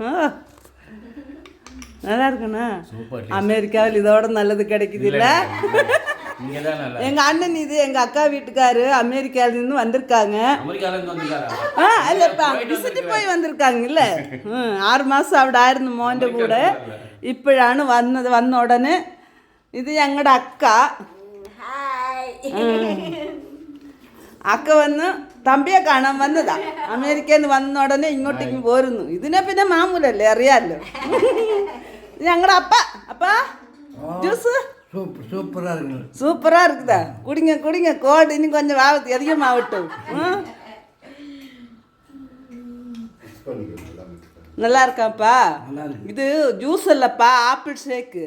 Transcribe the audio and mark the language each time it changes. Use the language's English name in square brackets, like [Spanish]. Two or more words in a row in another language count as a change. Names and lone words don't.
[Tamil] நல்லா இருக்குண்ணா. அமெரிக்காவில் இதோட நல்லது கிடைக்குது இல்ல? எங்க அண்ணன் இது எங்க அக்கா வீட்டுக்காரு அமெரிக்காவிலிருந்து வந்திருக்காங்க. இல்லப்பா விசிட்டு போய் வந்திருக்காங்கல்ல. [Malayalam] 6 மாதம் അവിടെ ആയിരുന്നു മോൻ്റെ കൂടെ. ഇപ്പോഴാണ് വന്ന ഉടനെ ഇത് ഞങ്ങളുടെ അക്ക. അക്ക വന്ന് തമ്പിയെ കാണാൻ വന്നതാ. അമേരിക്കയിൽ നിന്ന് വന്ന ഉടനെ ഇങ്ങോട്ടേക്ക് പോരുന്നു. ഇതിനെ പിന്നെ മാമൂലല്ലേ, അറിയാമല്ലോ. [Tamil] ഞങ്ങളുടെ அப்பா ஜூஸ் சூப்பராக இருக்குதா? குடிங்க குடிங்க. கோல்டு இன்னும் கொஞ்சம் அதிகமாகட்டும். நல்லா இருக்காப்பா. இது ஜூஸ் இல்லைப்பா, [English] apple shake.